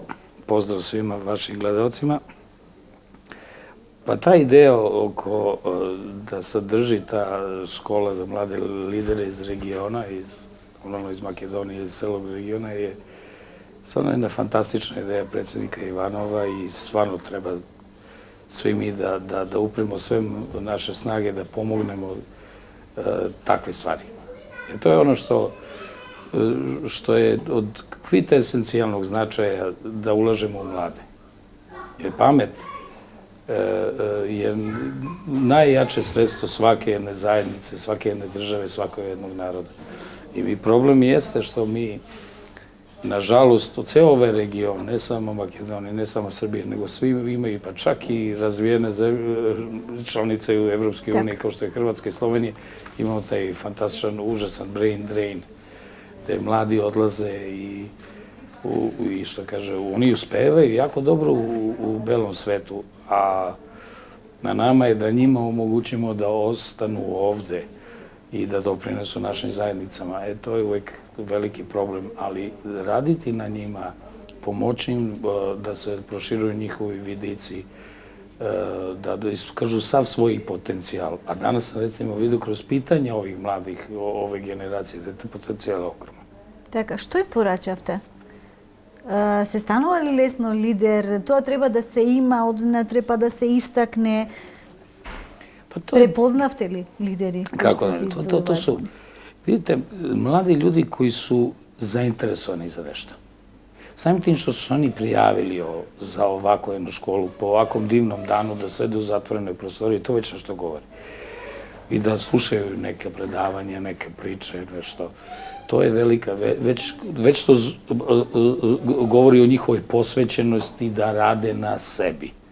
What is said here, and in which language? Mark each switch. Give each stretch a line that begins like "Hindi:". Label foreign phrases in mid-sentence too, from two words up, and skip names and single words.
Serbian: Поздрав свима вашим гледалцима. Па та идеја око да содржи та школа за млади лидери из региона, из Македонија, из целог региона, е стварно една фантастична идеја председника Иванова и стварно треба сви ми да упремо све наше снаге да помогнемо такви ствари. И тоа е оно што е од квинтесенцијалног значаја да улажемо у младе. Jer памет je najjače sredstvo svake jedne zajednice, svake jedne države, svakog jednog naroda. I problem jeste što mi, nažalost, u ceo ovaj region, ne samo Makedonije, ne samo Srbije, nego svi imaju, pa čak i razvijene članice u Evropskoj uniji, kao što je Hrvatska i Slovenija, imamo taj fantastičan, užasan
English: brain drain,
Serbian: gde mladi odlaze i što kaže, oni uspevaju jako dobro u belom svetu, a na nama je da njima omogućimo da ostanu ovde i da doprinesu našim zajednicama. To je uvek veliki problem, ali raditi na njima, pomoći im da se proširuju njihovi vidici, da iskažu sav svoj potencijal. A danas sam recimo vidio kroz pitanja ovih mladih, ove generacije, da je to potencijal ogroman.
Macedonian: Така, што ја порачавте? Се станува ли лесно лидер? Тоа треба да се има однатре, па да се истакне. Препознавте ли лидери?
Serbian: Како? То су, видите, млади ljudi koji su zainteresovani za nešto. Samim tim što su oni prijavili za ovako jednu školu, po ovakvom divnom danu, da sede u zatvorenoj prostoriji, to već nešto govori. I da slušaju neke predavanja, neke priče, nešto. To je velika, već to govori o njihovoj posvećenosti da rade na sebi.